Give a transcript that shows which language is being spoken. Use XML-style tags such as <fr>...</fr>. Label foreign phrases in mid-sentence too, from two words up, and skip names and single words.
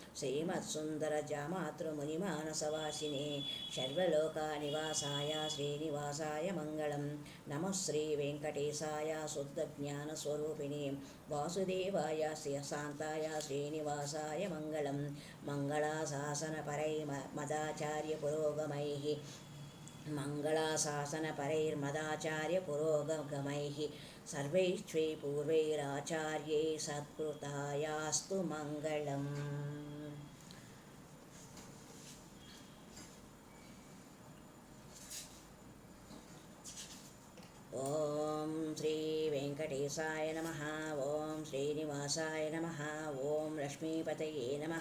<sa>श्रीमत्सुन्दरजामातृमुनिमानसवासिने सर्वलोकानिवासाय श्रीनिवासाय मङ्गलं नमः श्रीवेङ्कटेशाय शुद्धज्ञानस्वरूपिणे वासुदेवाय शान्ताय श्रीनिवासाय मङ्गलं मङ्गलाशासनपरैर्मदाचार्यपुरोगमैः मङ्गलाशासनपरैर्मदाचार्यपुरोगमैः सर्वैश्चै पूर्वैराचार्यै सत्कृतायास्तु मङ्गलम्। ఓం శ్రీ వెంకటేశాయ నమః. ఓం శ్రీనివాసాయ నమః. ఓం లక్ష్మీపతయే నమః.</sa>